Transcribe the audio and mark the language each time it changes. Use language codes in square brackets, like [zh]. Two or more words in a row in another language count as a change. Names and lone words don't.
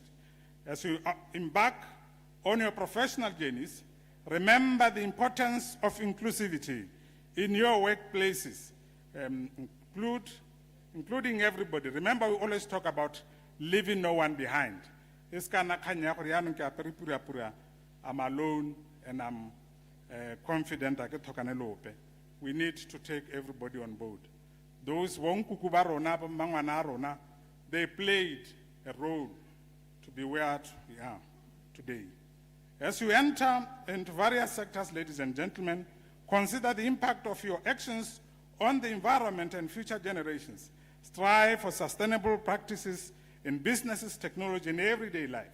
[en] As you embark on your professional journeys, remember the importance of inclusivity in your workplaces, including everybody. Remember, we always talk about leaving no one behind. I'm alone and I'm confident I can talk. we need to take everybody on board. [tn] Those Wonkuku ba rona, ba mangwana a rona, [en] they played a role to be where we are today. As you enter into various sectors, ladies and gentlemen, consider the impact of your actions on the environment and future generations. Strive for sustainable practices in businesses, technology, and everyday life.